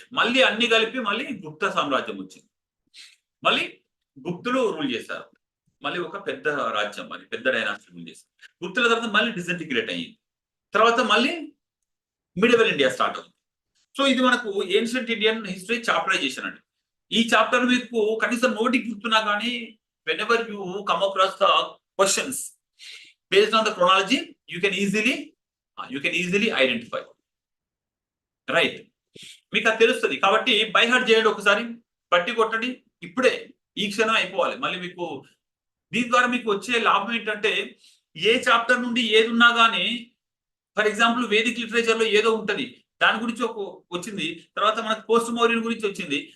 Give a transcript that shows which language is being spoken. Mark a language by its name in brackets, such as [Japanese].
[Telugu] మళ్ళీ అన్ని కలిపి మళ్ళీ గుప్త సామ్రాజ్యం వచ్చింది. మళ్ళీ గుప్తులు రూల్ చేశారు. మళ్ళీ ఒక పెద్ద రాజ్యం, మళ్ళీ పెద్ద డైనాసిటీ రూల్ చేశారు. గుప్తుల తర్వాత మళ్ళీ డిసింటిగ్రేట్ అయ్యింది. తర్వాత మళ్ళీ మిడివల్ ఇండియా స్టార్ట్ అవుతుంది. సో ఇది మనకు ఏన్షియంట్ ఇండియన్ హిస్టరీ చాప్టరైజేషన్ అండి. ఈ చాప్టర్ మీకు కనీసం నోటికి గుర్తున్నా కానీ [English] whenever you come across the questions based on the chronology, you can easily identify, right. [Telugu] మీకు అది తెలుస్తుంది. కాబట్టి బై హార్ట్ చేయండి, ఒకసారి పట్టి కొట్టండి. ఇప్పుడే ఈ క్షణం అయిపోవాలి. మళ్ళీ మీకు దీని ద్వారా మీకు వచ్చే లాభం ఏంటంటే ఏ చాప్టర్ నుండి ఏది ఉన్నా కానీ, ఫర్ ఎగ్జాంపుల్ వేదిక్ లిటరేచర్ లో ఏదో ఉంటది, దాని గురించి ఒక వచ్చింది, తర్వాత మనకు పోస్ట్ మౌర్యన్ గురించి వచ్చింది.